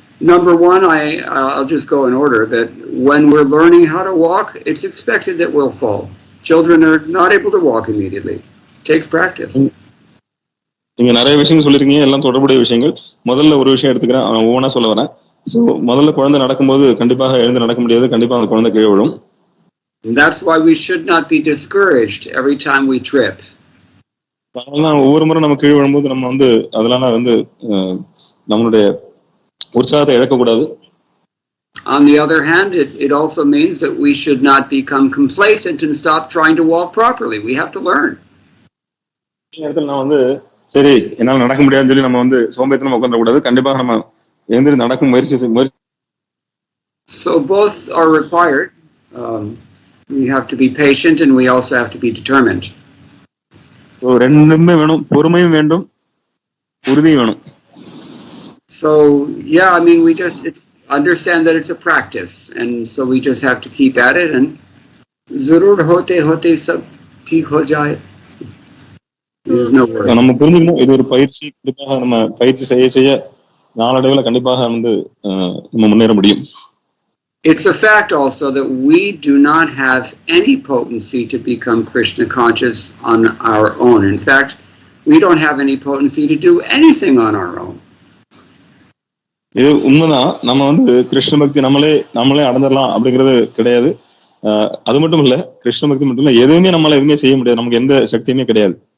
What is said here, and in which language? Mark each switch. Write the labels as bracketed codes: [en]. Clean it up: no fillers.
[en] Number one, I'll just go in order, that when we're learning how to walk, it's expected that we'll fall. Children are not able to walk immediately. It takes practice. [ta] நீங்க நிறைய விஷயங்கள் சொல்லிருக்கீங்க, எல்லாம் தொடர்புடைய விஷயங்கள். முதல்ல ஒரு விஷயம் எடுத்துக்கிறேன், ஒவ்வொன்றா சொல்ல வரேன். ஸோ முதல்ல குழந்தை நடக்கும்போது கண்டிப்பாக எழுந்து நடக்க முடியாது, கண்டிப்பா அந்த குழந்தை கீழே விழும். [en] That's why we should not be discouraged every time we trip. [ta] அதனால ஒவ்வொரு முறை நம்ம கீழே விழும்போது நம்ம வந்து அதனால வந்து நம்மளுடைய உற்சாகத்தை இழக்கக்கூடாது. [en] On the other hand, it also means that we should not become complacent and stop trying to walk properly. We have to learn. [ta] இந்த இடத்துல நான் வந்து சரி என்னால நடக்க முடியாதுன்னு சொல்லி நம்ம வந்து சோம்பேறித்தனமா உட்கார்ந்துடக்கூடாது. கண்டிப்பாக நம்ம எழுந்திரி நடக்கும் முயற்சி. [en] So both are required. We have to be patient and we also have to be determined. [ta] So ரெண்டுமே வேணும், பொறுமையும் வேண்டும், உறுதியும் வேணும். [en] So yeah, I mean it's understand that it's a practice, and so we just have to keep at it, and [hi] zarur hote sab theek ho jaye. [en] There's no worry. [ta] நம்ம புரிஞ்சுக்கணும், இது ஒரு பயிற்சி. கண்டிப்பாக நம்ம பயிற்சி செய்ய நாளடைவில் கண்டிப்பாக வந்து நம்ம முன்னேற முடியும். [en] It's a fact also that we do not have any potency to become Krishna conscious on our own. In fact, we don't have any potency to do anything on our own. [ta] இது உண்மைதான். நம்ம வந்து கிருஷ்ண பக்தி நம்மளே அடைஞ்சிடலாம் அப்படிங்கிறது கிடையாது. அது மட்டும் இல்ல, கிருஷ்ண பக்தி மட்டும் இல்ல, எதுவுமே நம்மளால எதுவுமே செய்ய முடியாது, நமக்கு எந்த சக்தியுமே கிடையாது.